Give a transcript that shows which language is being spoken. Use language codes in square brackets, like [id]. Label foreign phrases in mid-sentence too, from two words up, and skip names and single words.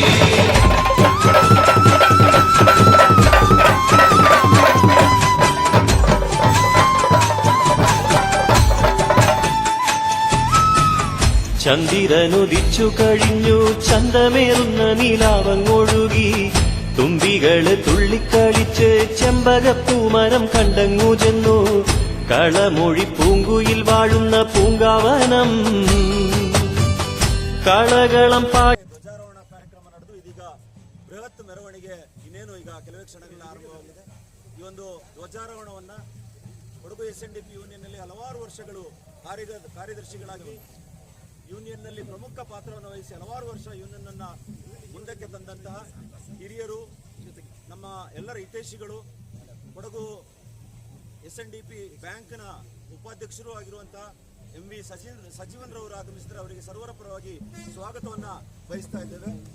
[ml] ചന്ദ്രനുദിച്ചു കഴിഞ്ഞു, ചന്തമേറുന്ന നിലാവങ്ങൊഴുകി, തുമ്പികള് തുള്ളിക്കളിച്ച് ചെമ്പകപ്പൂമരം കണ്ടങ്ങു ചെന്നു. കളമൊഴി പൂങ്കുയിൽ വാഴുന്ന പൂങ്കാവനം കളകളം [kn] ಧ್ವಜಾರೋಹಣ ಕಾರ್ಯಕ್ರಮ ನಡೆದು ಇದೀಗ ಬೃಹತ್ ಮೆರವಣಿಗೆ ಇನ್ನೇನು ಈಗ ಕೆಲವೇ ಕ್ಷಣಗಳಲ್ಲಿ ಆರಂಭವಾಗಿದೆ. ಈ ಒಂದು ಧ್ವಜಾರೋಹಣವನ್ನ ಕೊಡಗು SNDP ಯೂನಿಯನ್ನಲ್ಲಿ ಹಲವಾರು ವರ್ಷಗಳು ಕಾರ್ಯದರ್ಶಿಗಳಾಗಿ ಯೂನಿಯನ್ನಲ್ಲಿ ಪ್ರಮುಖ ಪಾತ್ರವನ್ನು ವಹಿಸಿ ಹಲವಾರು ವರ್ಷ ಯೂನಿಯನ್ ಅನ್ನ ಮುಂದಕ್ಕೆ ತಂದಂತಹ ಹಿರಿಯರು, ನಮ್ಮ ಎಲ್ಲರ ಹಿತೈಷಿಗಳು, ಕೊಡಗು SNDP ಬ್ಯಾಂಕ್ನ ಉಪಾಧ್ಯಕ್ಷರು ಆಗಿರುವಂತಹ MV ಸಜೀವನ್ ರವರು ಆಗಮಿಸಿದರೆ ಅವರಿಗೆ ಸರ್ವರ ಪರವಾಗಿ ಸ್ವಾಗತವನ್ನ ಬಯಸ್ತಾ ಇದ್ದೇವೆ.